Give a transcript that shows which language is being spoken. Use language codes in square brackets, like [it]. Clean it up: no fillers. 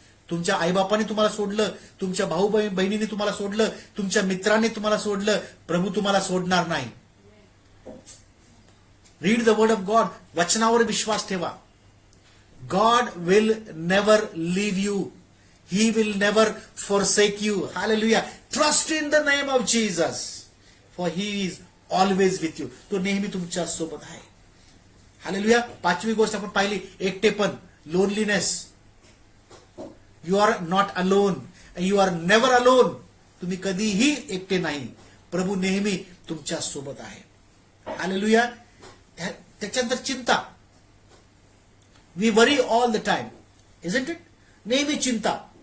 [mr] तुमच्या आईबापाने तुम्हाला सोडलं, तुमच्या भाऊ बहिणीने तुम्हाला सोडलं, तुमच्या मित्रांनी तुम्हाला सोडलं, प्रभू तुम्हाला सोडणार नाही. [en] Read the word of God. [mr] वचनावर विश्वास ठेवा. [en] God will never leave you. He will never forsake you. Hallelujah. Trust in the name of Jesus. For he is always with you. [mr] तो नेहमी तुमच्या सोबत आहे. हालेलुया. पाचवी गोष्ट आपण पाहिली, एकटेपण, loneliness. [en] You are not alone. You are never alone. [mr] तुम्ही कधीही एकटे नाही. प्रभू नेहमी तुमच्या सोबत आहे. [en] Hallelujah. [mr] त्याच्यानंतर चिंता. [en] We worry all the time. Isn't it? [mr] नेहमी चिंता.